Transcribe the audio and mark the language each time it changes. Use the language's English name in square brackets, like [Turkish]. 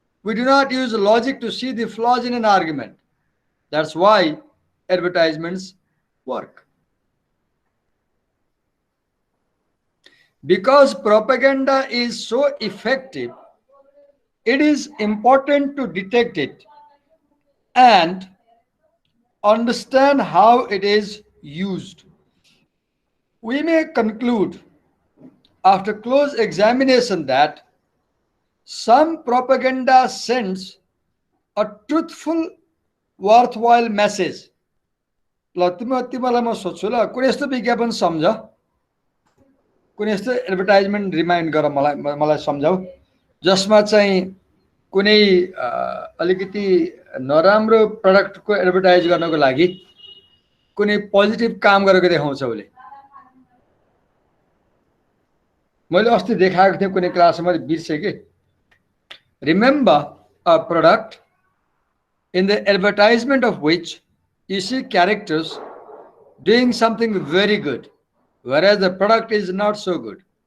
[English] we do not use logic to see the flaws in an argument that's why advertisements work because propaganda is so effective it is important to detect it and understand how it is used. We may conclude after close examination that some propaganda sends a truthful, worthwhile message. [Nepali] ल तिमीलाई म सोध्छु ल कुनै यस्तो विज्ञापन सम्झ कुनै यस्तो एडभर्टाइजमेन्ट रिमाइन्ड गर मलाई सम्झाऊ जसमा चाहिँ कुनै अलिकति नराम्रो प्रडक्टको एडभर्टाइज गर्नको लागि कुनै पोजिटिभ काम गरेको देखाउँछ उसले मैले अस्ति देखाएको थिएँ कुनै क्लासमा बिर्सेँ के remember [English] a product in the advertisement of which you see characters doing something very good, whereas the product is not so good.